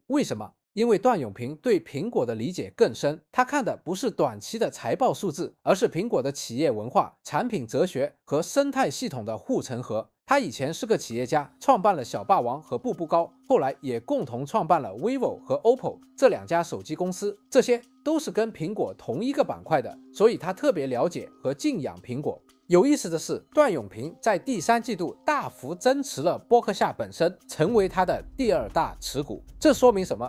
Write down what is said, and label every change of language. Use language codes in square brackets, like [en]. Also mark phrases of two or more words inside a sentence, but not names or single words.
[zh] 為什麼？因為段永平對蘋果的理解更深，他看的不是短期的財報數字，而是蘋果的企業文化、產品哲學和生態系統的護城河。他以前是個企業家，創辦了小霸王和步步高，後來也共同創辦了 vivo 和 OPPO 這2家手機公司，這些都是跟蘋果同一個板塊的，所以他特別了解和敬仰蘋果。有意思的是，段永平在第3季度大幅增持了波克夏本身，成為他的第2大持股。這說明什麼？